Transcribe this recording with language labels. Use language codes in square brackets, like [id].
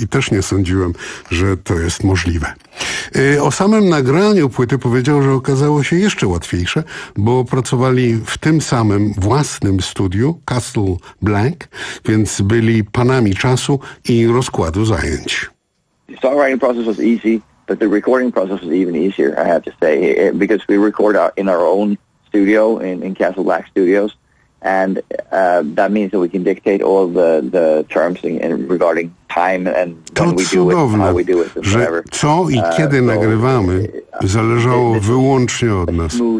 [pl] I też nie sądziłem, że to jest możliwe. O samym nagraniu płyty powiedział, że okazało się jeszcze łatwiejsze, bo pracowali w tym samym własnym studiu, Castle Black, więc byli panami czasu i rozkładu zajęć. [en] Songwriting process was easy, but the recording process was even easier, I have to say, because we record in our own studio, in Castle Black Studios, and that means that we can dictate all the terms regarding time and to when we do it, how we do it, [pl] że co i kiedy nagrywamy, zależało wyłącznie od nas.